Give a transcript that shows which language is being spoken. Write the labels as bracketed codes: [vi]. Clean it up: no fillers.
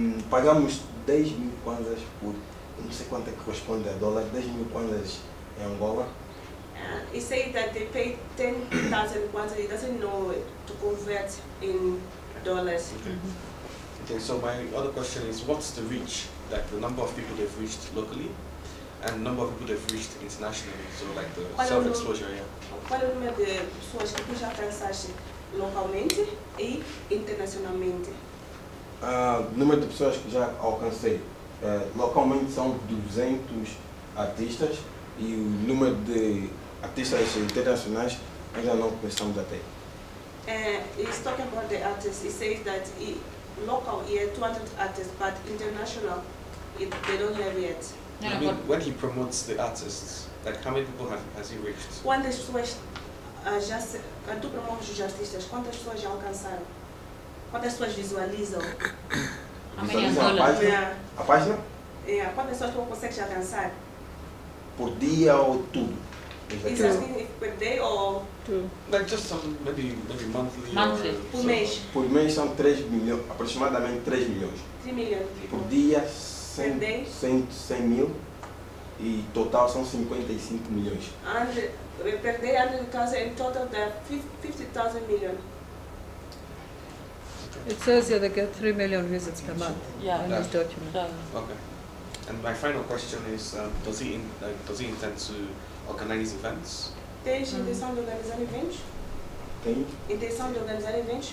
[pt] Pagamos 10 mil kwanzas por, não sei quanto é que corresponde a dólar, 10 mil kwanzas em Angola. [en] He said that they paid 10,000 kwanza. He doesn't know to convert in dollars. Okay, so my other question is, what's the reach, like the number of people they've reached locally, and the number of people they've reached internationally? So like the self-exposure, yeah. [pt] Qual é o número de pessoas que tu já alcançaste localmente e internacionalmente? O número de pessoas que já alcancei localmente são 200 artistas e o número de artistas internacionais ainda não começamos a ter. [en] He's talking about the artists. He says that local, 200 artists, but international, they don't have yet. I mean, when he promotes the artists, like how many people has he reached? [pt] Quantas pessoas quando tu promoves os artistas, quantas pessoas já alcançaram? Quantas pessoas visualizam? Visualizam a página? Quantas pessoas tu consegues alcançar? Por dia ou tudo? [en] Is asking if per day or like just some maybe monthly. Monthly. Or [pt] Por mês. Por mês são 3 milhões, aproximadamente 3 milhões. 3 milhões. Por dia, [en] Per day? [pt] 100 mil e total são 55 milhões. [en] And per day, 100,000, in total there are 50,000 million. It says here they get 3 million visits per month. Yeah. In this document. Okay. And my final question is, does he intend to organize events? [pt] Tens intenção de organizar eventos? Tem? Intenção de organizar eventos?